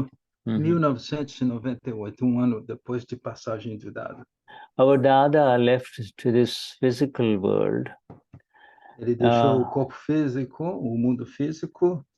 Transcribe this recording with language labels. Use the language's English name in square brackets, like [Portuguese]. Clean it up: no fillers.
[Portuguese] Novembro 1998, ano depois de passagem do Dada. [English] Our Dada left to this physical world. [Portuguese] Ele deixou o corpo físico, o mundo físico.